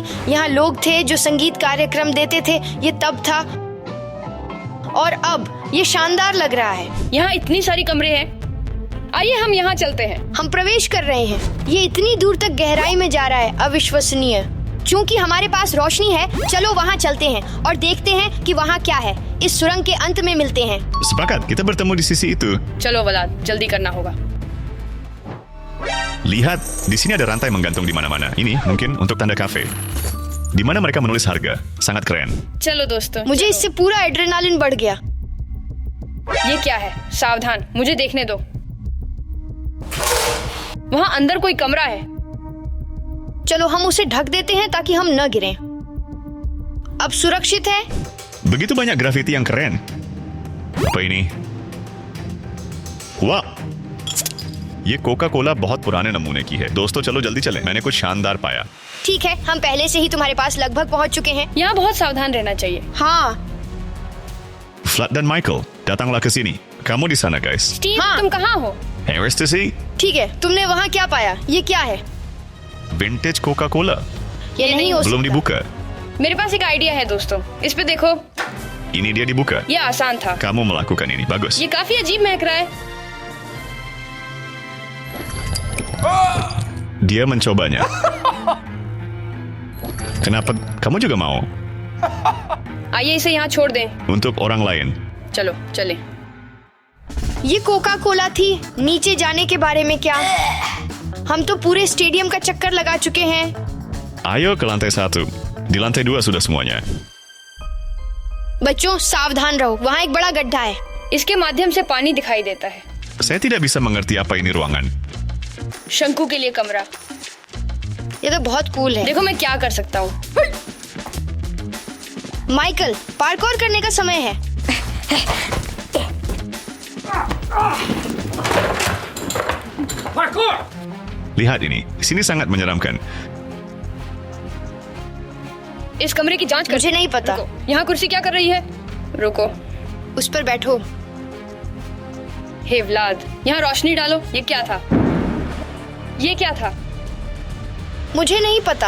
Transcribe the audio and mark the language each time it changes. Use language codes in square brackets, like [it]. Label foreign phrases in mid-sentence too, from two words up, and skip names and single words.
[hi] यहाँ लोग थे जो संगीत कार्यक्रम देते थे। ये तब था और अब ये शानदार लग रहा है। यहाँ इतनी सारी कमरे हैं। आइए हम यहाँ चलते हैं। हम प्रवेश कर रहे हैं। ये इतनी दूर तक गहराई में जा रहा है। अविश्वसनीय। चूंकि हमारे पास रोशनी है, चलो वहाँ चलते हैं और देखते हैं कि वहाँ क्या है। इस सुरंग के अंत में मिलते हैं। [id] Sepakat, kita bertemu di sisi itu. [hi] चलो व्लाद, जल्दी करना होगा। [id] Lihat, di sini ada rantai menggantung di mana-mana. Ini mungkin untuk tanda kafe. Di mana mereka menulis harga. Sangat keren. [hi] चलो दोस्तों, मुझे इससे पूरा एड्रेनालिन बढ़ गया। ये क्या है? सावधान, मुझे देखने दो। वहाँ अंदर कोई कमरा है। चलो हम उसे ढक देते हैं ताकि हम न गिरें। अब सुरक्षित है। [id] Begitu banyak grafiti yang keren. Apa ini? [hi] वाह, ये कोका कोला बहुत पुराने नमूने की है। दोस्तों चलो जल्दी चलें, मैंने कुछ शानदार पाया। ठीक है, हम पहले से ही तुम्हारे पास लगभग पहुंच चुके हैं। यहाँ बहुत सावधान रहना चाहिए। हाँ, [id] Vlad dan Michael, datanglah ke sini. Kamu di sana guys. [hi] स्टीव, हाँ। तुम कहाँ हो? Harris to see? ठीक है। तुमने वहाँ क्या पाया? ये क्या है? [en] Vintage Coca Cola. [hi] ये नहीं हो [id] Belum [hi] सकता। [id] dibuka. [hi] मेरे पास एक आइडिया है दोस्तों। इस पे देखो, [id] Ini dia dibuka. [hi] ये आसान था। [id] Kamu melakukan ini, bagus. [hi] ये काफी अजीब महक रहा है। [id] Dia mencobanya. Kenapa kamu juga mau? [hi] आइए इसे यहाँ छोड़ दें। [id] Untuk orang lain. [hi] चलो चले। ये कोका कोला थी। नीचे जाने के बारे में क्या? हम तो पूरे स्टेडियम का चक्कर लगा चुके हैं। [id] Ayo ke lantai 1. Di lantai 2 sudah semuanya. [hi] बच्चों सावधान रहो, वहाँ एक बड़ा गड्ढा है। इसके माध्यम से पानी दिखाई देता है। [id] Saya tidak bisa mengerti apa ini ruangan. [hi] शंकु के लिए कमरा। ये तो बहुत कूल है। देखो मैं क्या कर सकता हूँ। माइकल, पार्कोर करने का समय है। [id] Lihat ini, sini sangat menyeramkan. [hi] इस कमरे की जांच कर। मुझे नहीं पता। रुको, यहाँ कुर्सी क्या कर रही है? रुको। उस पर बैठो। हे व्लाद, यहाँ रोशनी डालो। ये क्या था? ये क्या था? मुझे नहीं पता।